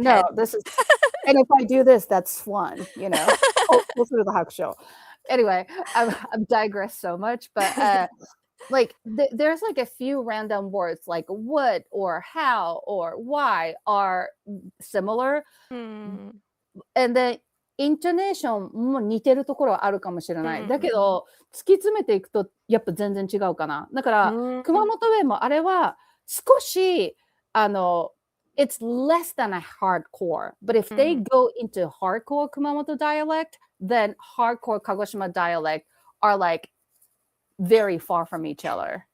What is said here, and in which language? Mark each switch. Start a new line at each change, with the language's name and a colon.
English: no, this is, and if I do this, that's swan, you know. Closer to the hakusho. Anyway, I'm digressed so much, but like there's like a few random words like what or how or why are similar, Hmm. and then
Japanese: intonation も似てるところはあるかもしれない。だけど突き詰めていくとやっぱ全然違うかな。だから熊本弁もあれは少し
English: it's less than a hardcore, but if they go into hardcore Kumamoto dialect, then hardcore Kagoshima dialect are like very far from each other.